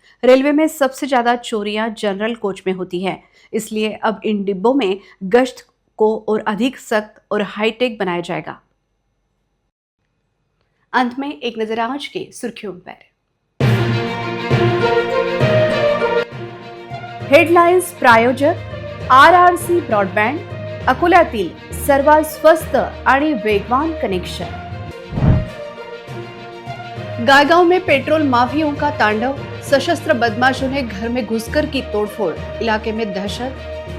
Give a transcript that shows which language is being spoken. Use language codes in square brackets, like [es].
[hi] Railway में सबसे ज्यादा चोरियां जनरल कोच में होती है, इसलिए अब इन डिब्बों में गश्त को और अधिक सख्त और हाईटेक बनाया जाएगा. अंत में एक नजर आज के सुर्खियों पर. [mr] हेडलाईन्स प्रायोजक RRC ब्रॉडबँड, अकोल्यातील सर्वात स्वस्त आणि वेगवान कनेक्शन। [hi] गायगांव में पेट्रोल माफियों का तांडव, सशस्त्र बदमाशों ने घर में घुसकर की तोड़फोड़, इलाके में दहशत।